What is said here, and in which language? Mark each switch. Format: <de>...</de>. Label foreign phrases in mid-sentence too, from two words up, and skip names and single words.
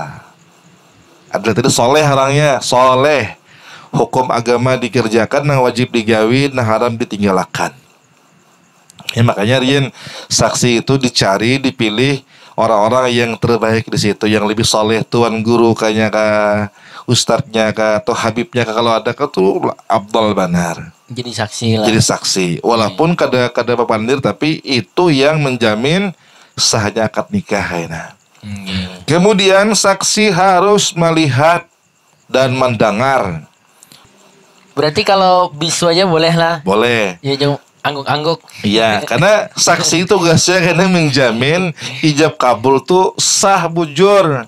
<id>Adil itu soleh orangnya, soleh.</id> <bjn>Hukum agama dikerjakan, yang wajib digawin, yang haram ditinggalkan. Ya, makanya Rian, saksi itu dicari, dipilih orang-orang yang terbaik di situ, yang lebih soleh, tuan guru kayaknya kah, ustadznya kah, atau habibnya kah, kalau ada kah tuh Abdul Banar.</bjn> <id>Jadi saksi lah.</id> <bjn>Jadi saksi, walaupun kada papandir,</bjn> <id>tapi itu yang menjamin sahnya akad nikah. Ya. Kemudian saksi harus melihat dan mendengar. Berarti kalau bisu aja boleh lah. Boleh. Ya jauh angguk-angguk.</id> <bjn>Iya, karena saksi tugasnya karena menjamin ijab kabul tuh sah bujur.</bjn>